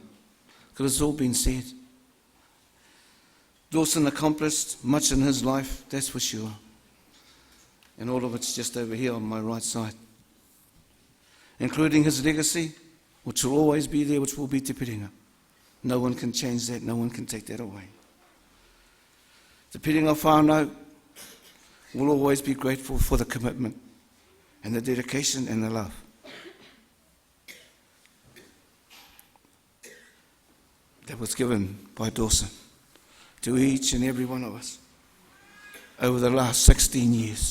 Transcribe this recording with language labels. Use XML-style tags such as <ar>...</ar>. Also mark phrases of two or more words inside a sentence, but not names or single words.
<en>Because it's all been said. Dawson accomplished much in his life, that's for sure. And all of it's just over here on my right side. Including his legacy, which will always be there, which will be Te Piringa. No one can change that, no one can take that away. Te Piringa whānau will always be grateful for the commitment and the dedication and the love. That was given by Dawson to each and every one of us over the last 16 years.</en>